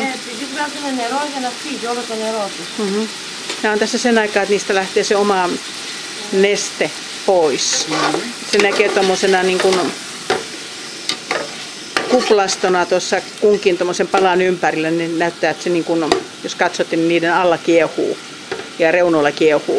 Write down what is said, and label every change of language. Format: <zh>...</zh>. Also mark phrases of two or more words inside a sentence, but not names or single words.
<el>Σιγοβράσουμε νερό για να φύγει όλο το νερό του.</el> <fi>Nämä on tässä sen aikaa, että niistä lähtee se oma neste pois. Se näkee tommosena niin kuin kuplastona tuossa kunkin tommosen palan ympärillä, niin näyttää, että se niin kuin, jos katsotte, niin niiden alla kiehuu ja reunoilla kiehuu.</fi>